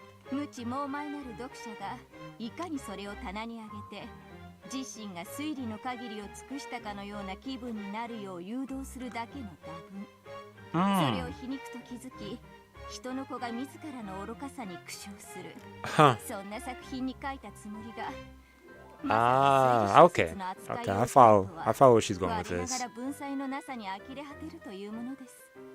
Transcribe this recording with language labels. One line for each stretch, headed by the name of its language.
Japanese: 無知猛昧なる読者がいかにそれを棚に上げて自身が推理の限りを尽くしたかのような気分になるよう誘導するだけの多分、それを皮肉と気づき人の子が自らの愚かさに苦笑する、そんな作品に書いたつもりが
English: Okay. Okay, I follow where she's going with this.
Japanese: 文才のなさに呆れ果てるというものです。